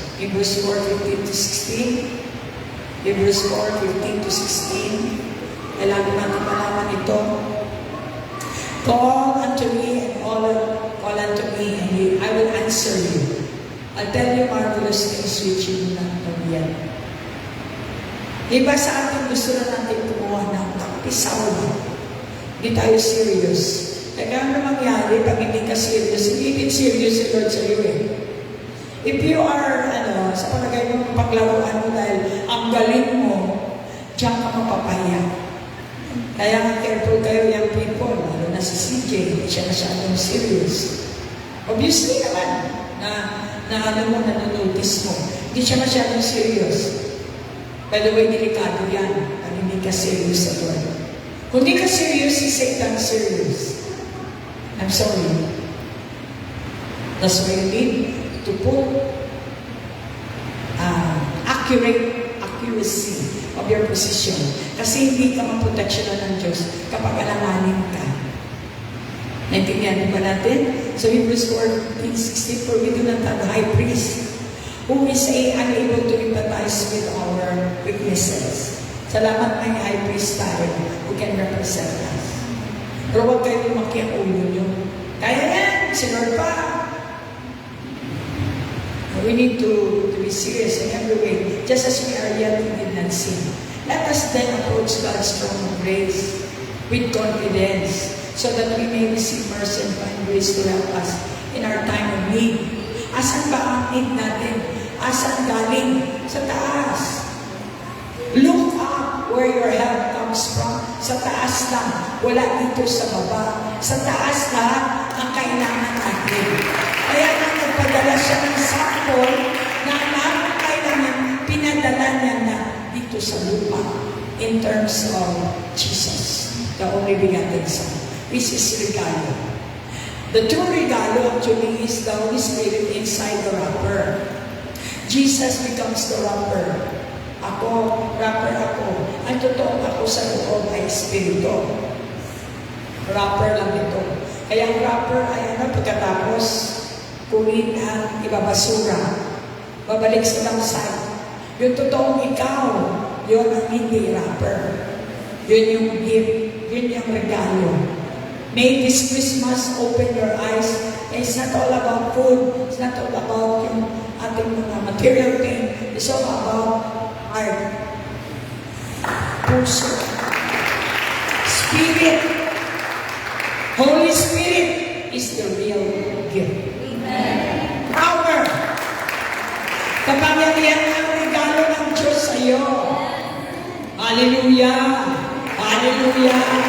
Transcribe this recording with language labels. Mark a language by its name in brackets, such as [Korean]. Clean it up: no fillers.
[English] Hebrews 4:15-16. Hebrews 4:15-16. [Filipino] Kailangan natin malaman ito. [English] Call unto me and call unto me and I will answer you. I'll tell you marvelous things which you do not know yet. [Filipino] Iba sa atin gusto na natin kumuha ng kapisaw lang. Hindi tayo serious. Kaya ano mangyari pag hindi ka serious? Hindi serious si Lord sa iyo eh. [English] If you are, [Filipino] sa palagay mo, paglaruan mo dahil ang galing mo, diyan ka mapapahiya. Kaya nga careful kayo [English] young people, [Filipino] lalo na si CJ, hindi siya masyadong serious. Obviously naman, na ano mo, nanonotice mo, hindi siya masyadong serious. [English] By the way, [Filipino] delikado yan, pag hindi ka serious sa Lord. Kung hindi ka serious, si Satan serious. [English] I'm sorry. That's why you need to put accuracy of your position. [Filipino] Kasi hindi ka maproteksyonan ng Diyos kapag alanganin ka. Naintindihan ba natin? [English] So Hebrews 4:16, for we do not have a high priest who is unable to empathize with our weaknesses. [Filipino] Salamat may [English] high priest [Filipino] tayo [English] who can represent us. [Filipino] Pero huwag kayo lumaki ang ulo nyo. Kaya yan, si Lord pa. [English] We need to be serious in every way, just as we are yet we did not sin. Let us then approach God's throne of grace with confidence, so that we may receive mercy and find grace to help us in our time of need. [Filipino] Asan ba ang need natin? Asan galing? Sa taas. [English] Look up where your help comes from. [Filipino] Sa taas lang. Wala dito sa baba. Sa taas lahat ang kailangan natin. Kaya nang nagpadala siya ng sample na lahat ng kailangan, pinadala niya na dito sa lupa [English] in terms of Jesus, the only begotten Son. This is regalo. The true regalo actually is the Holy Spirit inside the wrapper. Jesus becomes the wrapper. [Filipino] Ako, wrapper ako. Ang totoo ako sa loob ay Espiritu. Wrapper lang ito. Kaya ang wrapper ay pagkatapos kunin ang ibabasura. Babalik sa langsay. Yung totoong ikaw, yun ang hindi wrapper. Yun yung gift. Yun yung regalo. [English] May this Christmas open your eyes. It's not all about food. It's not all about [Filipino] yung ating mga [English] material thing. It's all about heart, puso, Spirit. Holy Spirit is the real gift. Amen. Power. [Filipino] Kapangyarihan ang regalo ng Diyos sa iyo. Hallelujah. Hallelujah.